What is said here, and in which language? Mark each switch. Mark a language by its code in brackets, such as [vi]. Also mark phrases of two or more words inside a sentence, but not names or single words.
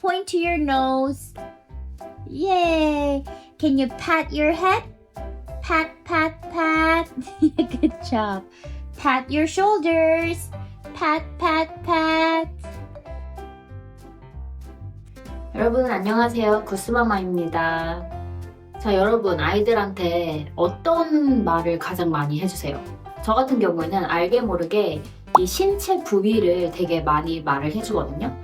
[en] point to your nose? Yay! Can you pat your head? Pat, pat, pat. Good job. Pat your shoulders. Pat, pat, pat. [ko] 여러분 안녕하세요. 구스마마입니다. 자, 여러분 아이들한테 어떤 말을 가장 많이 해주세요? 저 같은 경우에는 알게 모르게 이 신체 부위를 되게 많이 말을 해주거든요.